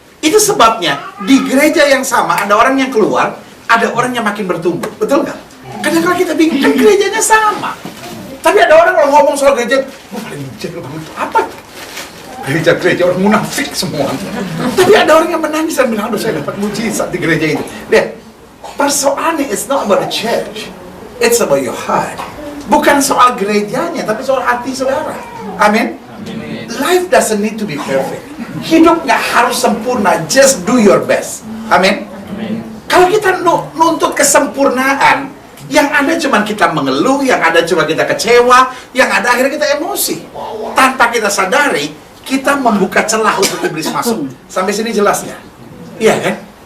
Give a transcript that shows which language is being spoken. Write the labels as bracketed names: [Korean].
[Indonesian] Itu sebabnya di gereja yang sama ada orang yang keluar, ada orang yang makin bertumbuh, betul nggak? Kadang-kadang kita bingung, kan gerejanya sama. Tapi ada orang kalau ngomong soal gereja, paling jago banget, apa? Gereja-gereja orang munafik semua. Tapi ada orang yang menangis dan bilang, aduh saya dapat mujizat di gereja itu. Lihat, persoalannya [English] it's not about the church, it's about your heart. [Indonesian] Bukan soal gerejanya, tapi soal hati saudara. Amin. [English] Life doesn't need to be perfect. [Indonesian] Hidup nggak harus sempurna, [English] just do your best. [Indonesian] Amin. Kalau kita nuntut kesempurnaan, yang ada cuma kita mengeluh, yang ada cuma kita kecewa, yang ada akhirnya kita emosi. Tanpa kita sadari, kita membuka celah untuk iblis masuk. Sampai sini jelasnya? Iya kan?